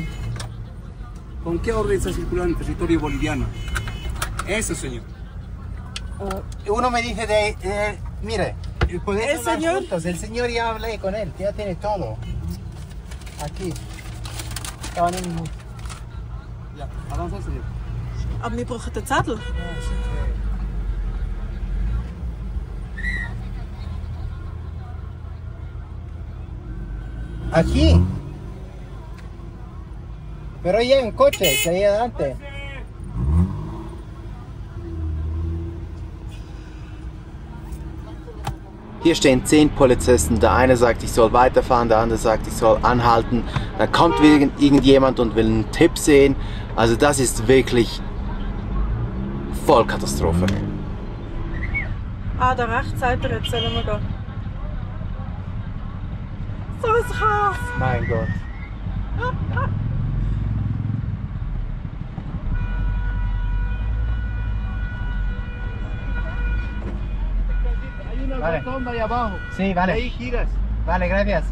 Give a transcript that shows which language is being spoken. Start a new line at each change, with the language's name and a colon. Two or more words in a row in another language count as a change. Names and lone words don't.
Spanish: ¿Con qué orden está circulando en territorio boliviano? Eso, señor. Uno me dice mire, podés tomar señor? juntos. El señor ya hablé con él, ya tiene todo. Aquí. Estaban en... Ya, avanza, señor.
German: Aber wir brauchen den Zettel.
Spanish: Aquí. Pero ya en coche, que ahí adelante.
German: Hier stehen 10 Polizisten. Der eine sagt, ich soll weiterfahren, der andere sagt, ich soll anhalten. Dann kommt irgendjemand und will einen Tipp sehen. Also das ist wirklich Vollkatastrophe. Ah, der Rechtsseite, jetzt sollen wir gehen. So ein Chaos. Mein Gott.
Spanish: Hay una Vale. rotonda ahí abajo. Sí, vale. Ahí giras. Vale, gracias.